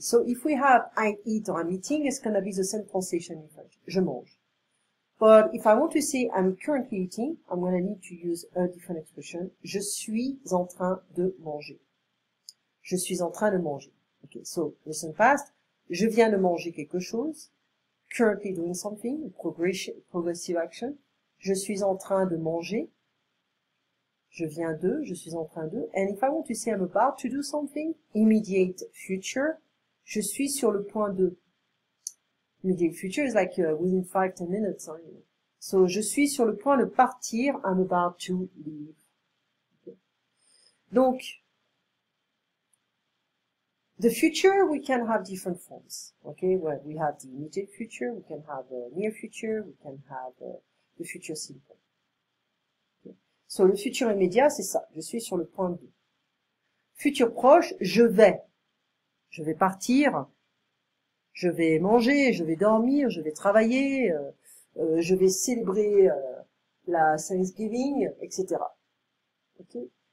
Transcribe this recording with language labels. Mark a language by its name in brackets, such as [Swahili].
[English] So if we have I eat or I'm eating, it's gonna be the same translation in French. [French] Je mange. [English] But if I want to say I'm currently eating, I'm gonna need to use a different expression. [French] Je suis en train de manger. Je suis en train de manger. [English] Okay, so recent past. [French] Je viens de manger quelque chose. [English] Currently doing something, progressive action. [French] Je suis en train de manger. Je viens de, je suis en train de. [English] And if I want to say I'm about to do something, immediate future, [French] je suis sur le point de. [English] Immediate future is like within 5-10 minutes. Hein, you know. So, [French] je suis sur le point de partir, [English] I'm about to leave. Okay. Donc, the future, we can have different forms. Okay, well, we have the immediate future, we can have the near future, we can have the future simple. Okay. [French] So, le futur immédiat, c'est ça. Je suis sur le point de. Futur proche, je vais. Je vais partir. Je vais manger, je vais dormir, je vais travailler, je vais célébrer la Thanksgiving, etc. Okay.